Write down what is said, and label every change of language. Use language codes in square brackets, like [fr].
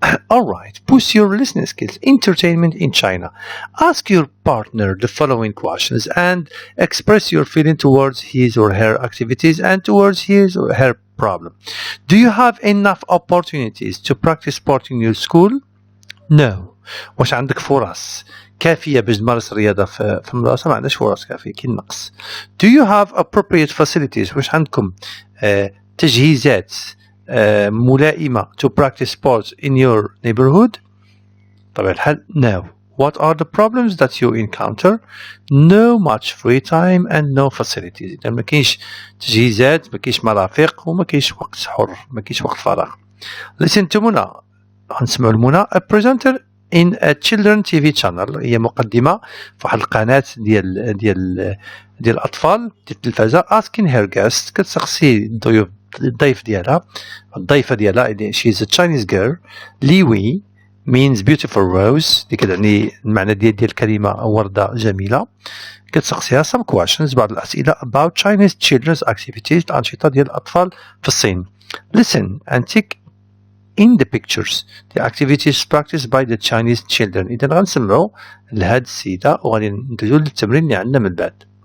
[en] Alright, boost your listening skills. Entertainment in China. Ask your partner the following questions and express your feeling towards his or her activities and towards his or her problem. Do you have enough opportunities to practice sport in your school? No. [ar] واش عندك فرص كافية باش تمارس الرياضة في المدرسة؟ ما عندناش فرص كافية، كاين نقص. [en] Do you have appropriate facilities؟ [ar] واش عندكم تجهيزات ملائمة [en] to practice sports in your neighborhood؟ [ar] طبعا الحال [en] no. What are the problems that you encounter? No much free time and no facilities. [ar] إذا ما كاينش تجهيزات، ما كاينش مرافق، وما كاينش وقت حر، ما كاينش وقت فراغ. [en] Listen to منى. [ar] غنسمعوا لمنى [en] a presenter in a children TV channel. [ar] هي مقدمة في واحد القناة ديال الأطفال ديال التلفازة. [en] Asking her guest [ar] كتسقسي الضيف ديالها الضيفة ديالها. [en] She's a Chinese girl. Liwi means beautiful rose. [ar] دي كتعني المعنى ديال الكلمة وردة جميلة. كتسقسيها [en] some questions [ar] بعض الأسئلة [en] about Chinese children's activities [ar] الأنشطة ديال الأطفال في الصين. [en] Listen and take in the pictures the activities practiced by the Chinese children. [ar] إذا غنسمعوا لهاد السيدة وغادي ندوزو للتمرين اللي عندنا من بعد.